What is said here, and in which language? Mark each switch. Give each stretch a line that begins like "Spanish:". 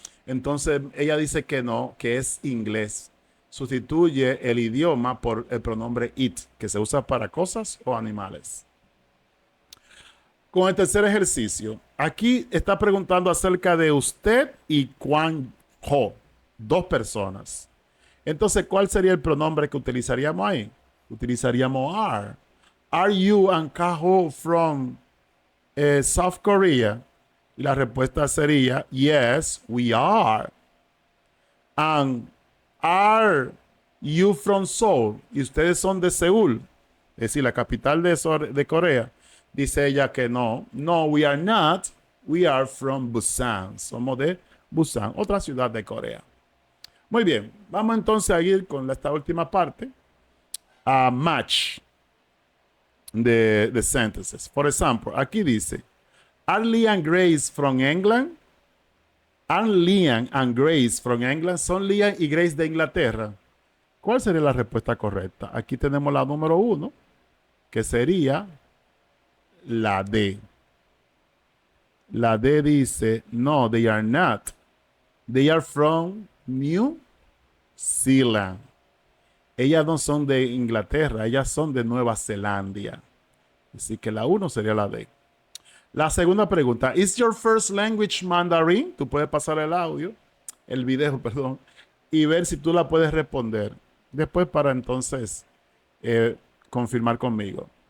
Spanish: Entonces ella dice que no, que es inglés. Sustituye el idioma por el pronombre it, que se usa para cosas o animales. Con el tercer ejercicio, aquí está preguntando acerca de usted y Juan Ho, dos personas. Entonces, ¿cuál sería el pronombre que utilizaríamos ahí? Utilizaríamos are.
English: Are you and Kaho from South Korea?
Spanish: Y la respuesta sería,
English: yes, we are. And are you from Seoul?
Spanish: Y ustedes son de Seúl, es decir, la capital de Corea. Dice ella que no.
English: No, we are not. We are from Busan.
Spanish: Somos de Busan, otra ciudad de Corea. Muy bien, vamos entonces a ir con esta última parte.
English: A match de sentences.
Spanish: For example, aquí dice,
English: are Liam and Grace from England? Are Liam and Grace from England?
Spanish: ¿Son Liam y Grace de Inglaterra? ¿Cuál sería la respuesta correcta? Aquí tenemos la número 1, que sería la D. La D dice,
English: no, they are not. They are from New Zealand.
Spanish: Ellas no son de Inglaterra, ellas son de Nueva Zelanda. Así que la 1 sería la D. La segunda pregunta,
English: ¿is your first language Mandarin?
Spanish: Tú puedes pasar el video, perdón, y ver si tú la puedes responder. Después para entonces confirmar conmigo.